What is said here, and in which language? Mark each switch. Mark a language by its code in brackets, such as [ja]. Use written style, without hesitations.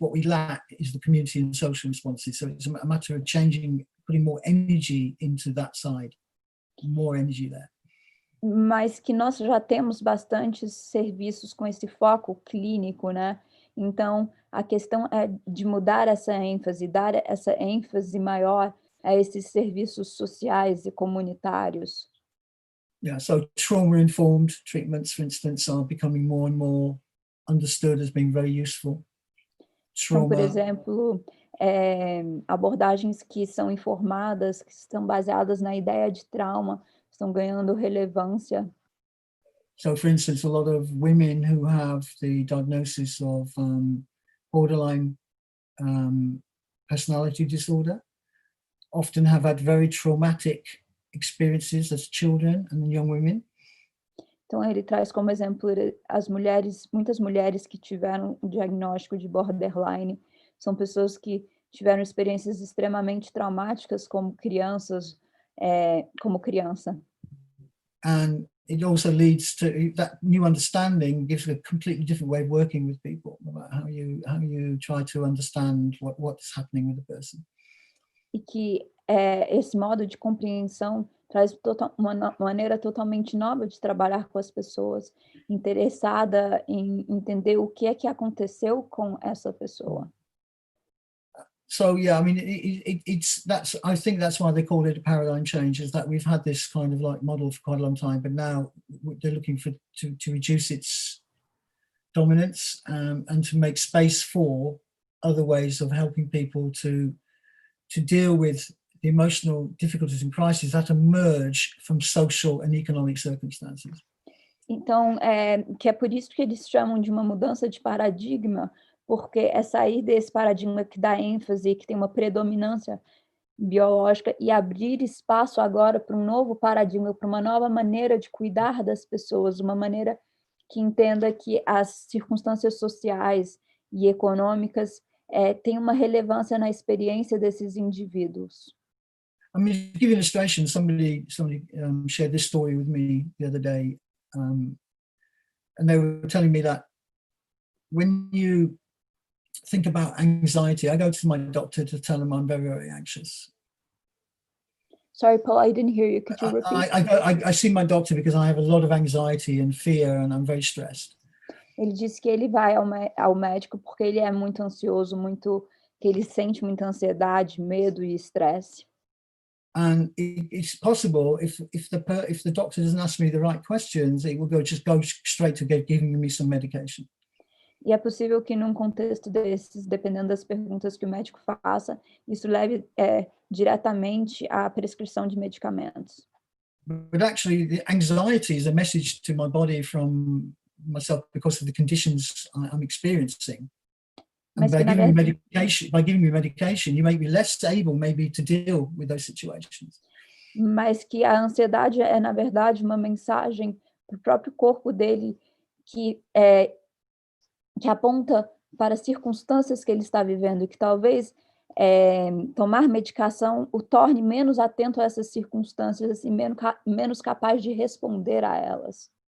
[en] What we lack is the community and social responses. So it's a matter of putting more energy into that side, more energy there. [pt] Mas que nós já temos bastantes serviços com esse foco clínico, né? Então, a questão é de mudar essa ênfase, dar essa ênfase maior a esses serviços sociais e comunitários. [en] Yeah, so trauma-informed treatments, for instance, are becoming more and more understood as being very useful. [pt] Então, por exemplo, abordagens que são informadas, que estão baseadas na ideia de trauma, estão ganhando relevância. [en] So, for instance, a lot of women who have the diagnosis of borderline personality disorder often have had very traumatic experiences as children and young women. [pt] Então, ele traz como exemplo as mulheres, muitas mulheres que tiveram o diagnóstico de borderline, são pessoas que tiveram experiências extremamente traumáticas como crianças, como criança. [en] And it also leads to that new understanding gives a completely different way of working with people about how you try to understand what's happening with the person. [pt] E que esse modo de compreensão traz uma maneira totalmente nova de trabalhar com as pessoas, interessada em entender o que é que aconteceu com essa pessoa. [en] So yeah, I mean, I think that's why they call it a paradigm change, is that we've had this kind of like model for quite a long time, but now they're looking to reduce its dominance and to make space for other ways of helping people to deal with the emotional difficulties and crises that emerge from social and economic circumstances. [pt] Então, que é por isso que eles chamam de uma mudança de paradigma, porque é sair desse paradigma que dá ênfase, que tem uma predominância biológica, e abrir espaço agora para um novo paradigma, para uma nova maneira de cuidar das pessoas, uma maneira que entenda que as circunstâncias sociais e econômicas têm uma relevância na experiência desses indivíduos. [en] I mean, to give you an illustration, somebody shared this story with me the other day, and they were telling me that when you think about anxiety, I go to my doctor to tell him I'm very, very anxious. Sorry, Paul, I didn't hear you. Could you repeat? I see my doctor because I have a lot of anxiety and fear, and I'm very stressed. [pt] Ele disse que ele vai ao médico porque ele é muito ansioso, que ele sente muita ansiedade, medo e estresse. [en] And it's possible if the doctor doesn't ask me the right questions, it will go straight to giving me some medication. [pt] E é possível que num contexto desses, dependendo das perguntas que o médico faça, isso leve diretamente à prescrição de medicamentos. [en] But actually, the anxiety is a message to my body from myself because of the conditions I'm experiencing. And by giving me medication, you make me less able maybe to deal with those situations. [pt] Mas que a ansiedade é, na verdade, uma mensagem para o próprio corpo dele que aponta para as circunstâncias que ele está vivendo e que talvez tomar medicação o torne menos atento a essas circunstâncias e menos capaz de responder a elas.